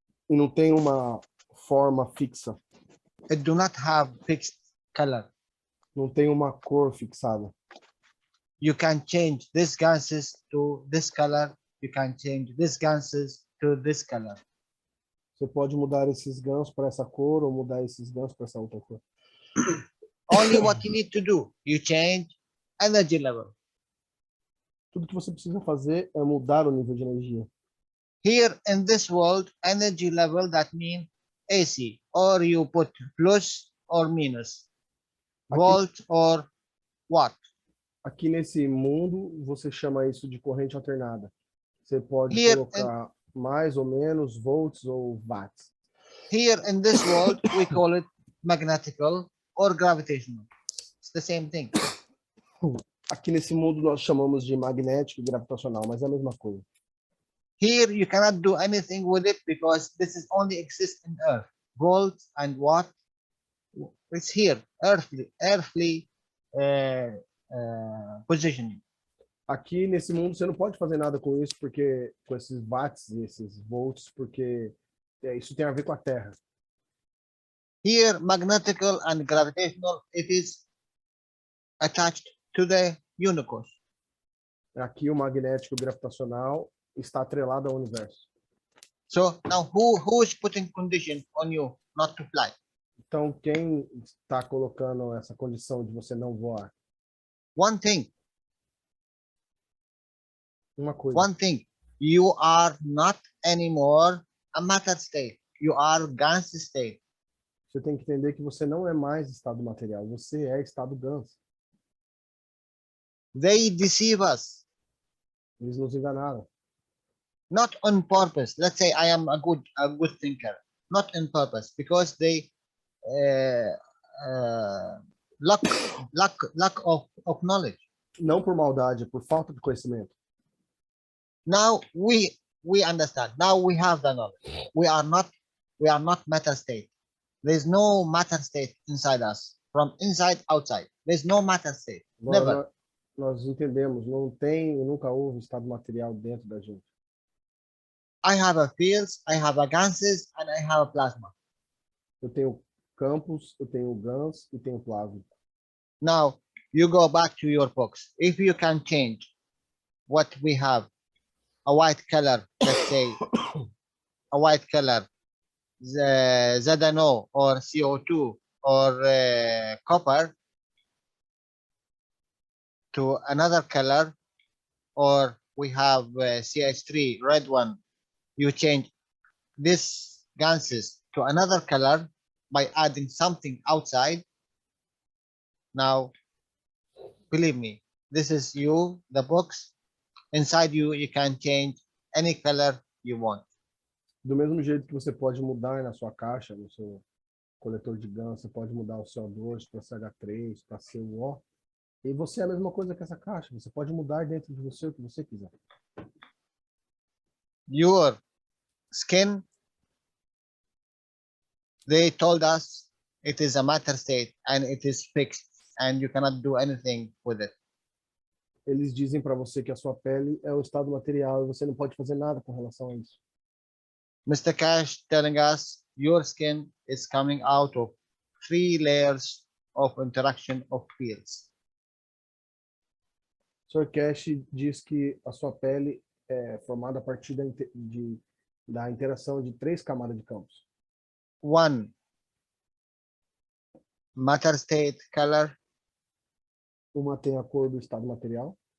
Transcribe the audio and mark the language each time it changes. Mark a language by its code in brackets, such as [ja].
[pt] E não tem uma forma fixa. [en] It do not have fixed color. [pt] Não tem uma cor fixada. [en] You can change these gases to this color. You can change these gases to this color. [pt] Você pode mudar esses ganchos para essa cor ou mudar esses ganchos para essa outra cor. [en] Only what you need to do, you change energy level. [pt] Tudo que você precisa fazer é mudar o nível de energia. [en] Here in this world, energy level, that means AC, or you put plus or minus, volt or watt. [pt] Aqui nesse mundo, você chama isso de corrente alternada. Você pode colocar mais ou menos volts ou watts. [en] Here in this world, we call it magnetical or gravitational. It's the same thing. [pt] Aqui nesse mundo nós chamamos de magnético e gravitacional, mas é a mesma coisa. [en] Here you cannot do anything with it because this is only exists in Earth. Volt and watt, it's here, earthly positioning. [pt] Aqui nesse mundo você não pode fazer nada com isso, porque com esses watts e esses volts, porque isso tem a ver com a Terra. [en] Here, magnetical and gravitational, it is attached to the universe. [pt] Aqui o magnético e o gravitacional está atrelado ao universo. [en] So now who is putting condition on you not to fly? [pt] Então quem está colocando essa condição de você não voar? [en] One thing. [pt] Uma coisa. [en] One thing. You are not anymore a matter state. You are gas state. [pt] Você tem que entender que você não é mais estado material, você é estado gans. [en] They deceive us. [pt] Eles nos enganaram. [en] not on purpose. Let's say I am a good thinker, not on purpose, because they uh, uh, lack of knowledge. [pt] Não por maldade, é por falta de conhecimento. [en] Now we understand. Now we have the knowledge. We are not matter state. There's no matter state inside us. From inside outside, there's no matter state. [pt] Agora, [en] Never. [pt] nós entendemos, não tem e nunca houve estado material dentro da gente. [en] I have a fields, I have a gases, and I have a plasma. [pt] Eu tenho campos, eu tenho GANs e tenho plasma. [en] Now you go back to your books. If you can change what we have, a white color, let's say, a white color, the ZNO or CO2 or copper to another color, or we have CH3, red one, you change this gases to another color by adding something outside. Now, believe me, this is you, the box. Inside you, you can change any color you want. [pt] Do mesmo jeito que você pode mudar na sua caixa, no seu coletor de GAN, você pode mudar o CO2 para CH3, para CO. E você é a mesma coisa que essa caixa. Você pode mudar dentro de você o que você quiser. [en] Your skin, they told us it is a matter state and it is fixed and you cannot do anything with it. [pt] Eles dizem para você que a sua pele é o estado material e você não pode fazer nada com relação a isso. [en] Mr. Cash telling us your skin is coming out of 3 layers of interaction of fields. [pt] Sr. Cash diz que a sua pele é formada a partir da interação de 3 camadas de campos. [en] 1, matter state color. [pt] Uma tem a cor do estado material.